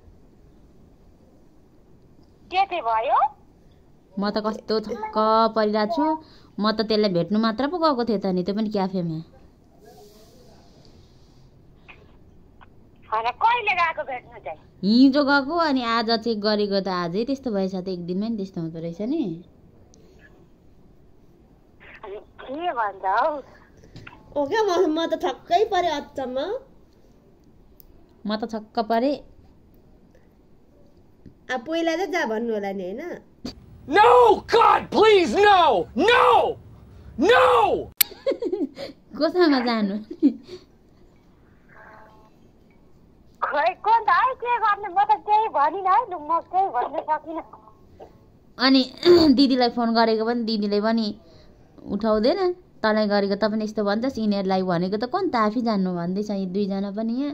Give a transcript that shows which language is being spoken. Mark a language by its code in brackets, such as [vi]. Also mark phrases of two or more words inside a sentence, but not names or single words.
[ne] म त कस्तो छक्क परिरहेको छु म त त्यसलाई भेट्नु मात्र पो गएको थिएँ त नि त्यो पनि क्याफेमा हिजो गएको अनि आज चेक गरेको त आजै त्यस्तो भएछ त एक दिनमै नि त्यस्तो हुँदो रहेछ नि म त छक्कै परे अचम्म म त छक्क परे अब पहिला चाहिँ जा भन्नु होला नि हैन [en] No, God, please, no! No! No! [ne] कोसँग जानु खै कोन त है के गर्ने म त केही भनिन है म केही भन्न सकिन अनि दिदीलाई फोन गरेको पनि दिदीले पनि उठाउँदैन तँलाई गरेको त पनि यस्तो भन्छस् यिनीहरूलाई भनेको त कोन त आफै जान्नु भन्दैछ यी दुईजना पनि यहाँ